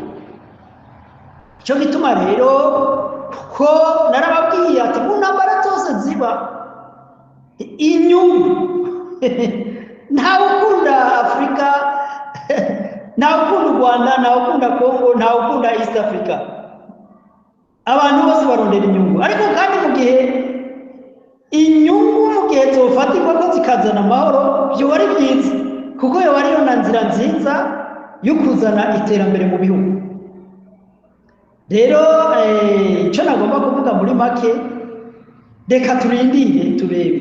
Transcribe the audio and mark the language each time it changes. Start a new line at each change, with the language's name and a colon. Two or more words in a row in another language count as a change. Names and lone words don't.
Rundi: Cyo gituma rero ko narababwiye ati mu ntambara zose ziba inyungu ntawe ukunda Afrika, ntawe ukunda Rwanda, ntawe ukunda Kongo, ntawe ukunda East Africa. Abantu bose barondera inyungu, ariko kandi mu gihe inyungu mu gihe zofatirwa ko zikazana amahoro byo ari byiza, kuko yo ariyo nzira nziza yo kuzana iterambere mu bihugu. Rero icyo nagomba kuvuga muri make, reka turindire turebe.